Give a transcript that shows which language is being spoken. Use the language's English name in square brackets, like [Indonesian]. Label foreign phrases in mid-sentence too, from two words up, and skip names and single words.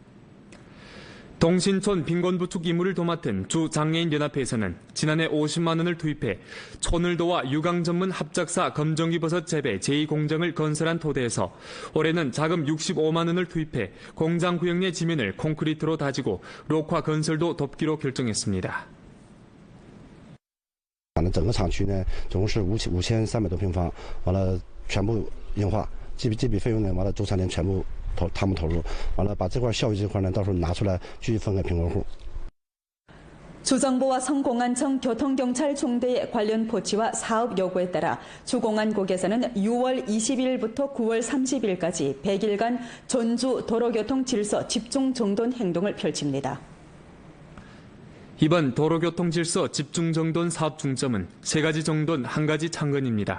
[Korean] 동신촌 빈곤부축 임무를 도맡은 주 장애인연합회에서는 지난해 50만 원을 투입해 촌을도와 유광 전문 합작사 검정이버섯 재배 제2공장을 건설한 토대에서 올해는 자금 65만 원을 투입해 공장 구역 내 지면을 콘크리트로 다지고 록화 건설도 돕기로 결정했습니다. [Chinese] 整个厂区呢，总共是5300多平方，完了全部硬化，这笔费用呢，完了周3年全部他们投入，完了把这块效益这块呢，到时候拿出来继续分给贫困户。 [Korean] 주정부와 성공안청 교통경찰 중대의 관련 포치와 사업 요구에 따라 주공안국에서는 6월 20일부터 9월 30일까지 100일간 전주 도로교통 질서 집중 정돈 행동을 펼칩니다. 이번 도로교통 질서 집중 정돈 사업 중점은 3가지 정돈, 1가지 창건입니다.